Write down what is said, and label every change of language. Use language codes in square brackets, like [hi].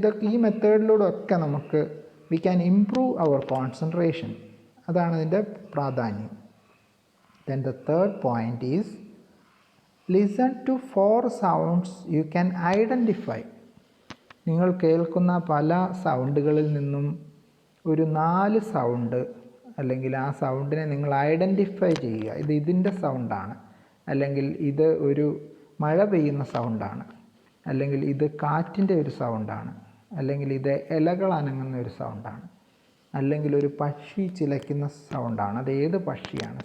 [ml] ഈ മെത്തേഡിലൂടെ ഒക്കെ നമുക്ക് [en] We can improve our concentration. [ml] അതാണ് ഇതിൻ്റെ പ്രാധാന്യം. [en] Then the third point is, listen to 4 sounds you can identify. [ml] നിങ്ങൾ കേൾക്കുന്ന പല സൗണ്ടുകളിൽ നിന്നും ഒരു 4 സൗണ്ട്, അല്ലെങ്കിൽ ആ സൗണ്ടിനെ നിങ്ങൾ ഐഡൻറ്റിഫൈ ചെയ്യുക. ഇതിൻ്റെ സൗണ്ടാണ്, അല്ലെങ്കിൽ ഇത് ഒരു മഴ പെയ്യുന്ന സൗണ്ടാണ്, അല്ലെങ്കിൽ ഇത് കാറ്റിൻ്റെ ഒരു സൗണ്ടാണ്, അല്ലെങ്കിൽ ഇത് ഇലകൾ അനങ്ങുന്ന ഒരു സൗണ്ടാണ്, അല്ലെങ്കിൽ ഒരു പക്ഷി ചിലയ്ക്കുന്ന സൗണ്ടാണ്, അത് ഏത് പക്ഷിയാണ്.